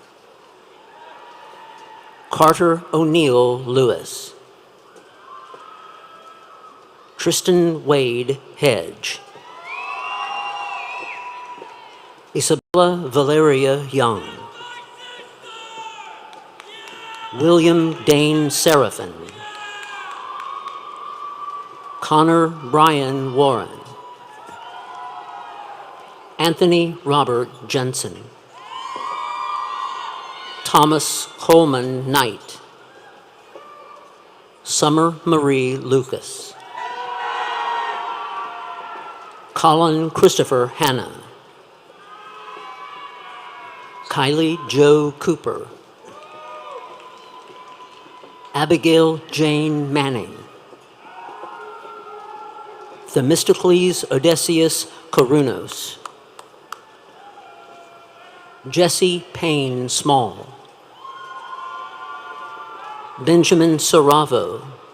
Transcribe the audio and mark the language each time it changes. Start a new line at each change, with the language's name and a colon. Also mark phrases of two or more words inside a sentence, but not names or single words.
English: Carter O'Neill Lewis. Tristan Wade Hedge. Isabella Valeria Young. William Dane Seraphin. Connor Brian Warren. Anthony Robert Jensen. Thomas Coleman Knight. Summer Marie Lucas. Colin Christopher Hanna. Kylie Jo Cooper. Abigail Jane Manning. Themistocles Odysseus Korunos. Jesse Payne Small. Benjamin Saravo.